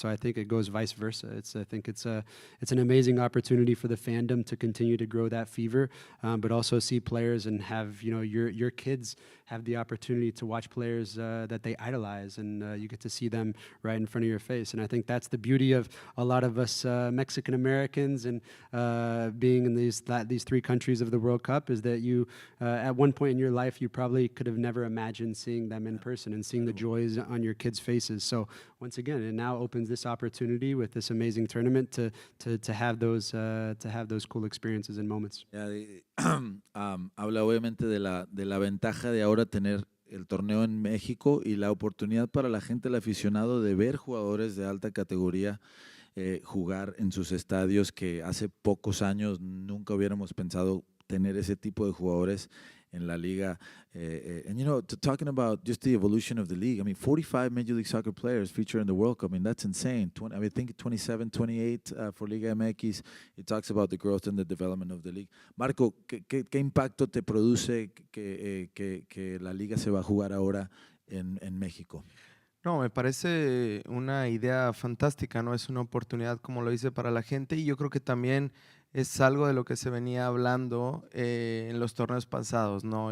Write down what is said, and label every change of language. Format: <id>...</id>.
<en>So I think it goes vice versa. I think it's an amazing opportunity for the fandom to continue to grow that fever, but also see players and have, you know, your kids have the opportunity to watch players that they idolize, and you get to see them right in front of your face. And I think that's the beauty of a lot of us Mexican Americans and being in these three countries of the World Cup, is that you at one point in your life you probably could have never imagined seeing them in person and seeing the joys on your kids' faces. So once again, it now opens this opportunity with this amazing tournament to have those cool experiences and moments.</en> <es>Habla obviamente de la ventaja de ahora tener el torneo en México y la oportunidad para la gente, el aficionado, de ver jugadores de alta categoría jugar en sus estadios, que hace pocos años nunca hubiéramos pensado tener ese tipo de jugadores en la liga.</es> <en>And you know, talking about just the evolution of the league, I mean, 45 Major League Soccer players feature in the World Cup. I mean, that's insane. I think 27, 28 for Liga MX. It talks about the growth and the development of the league.</en> <es>Marco, ¿qué impacto te produce que la liga se va a jugar ahora en México? No, me parece una idea fantástica, ¿no? Es una oportunidad, como lo dice, para la gente, y yo creo que también es algo de lo que se venía hablando en los torneos pasados, ¿no?</es>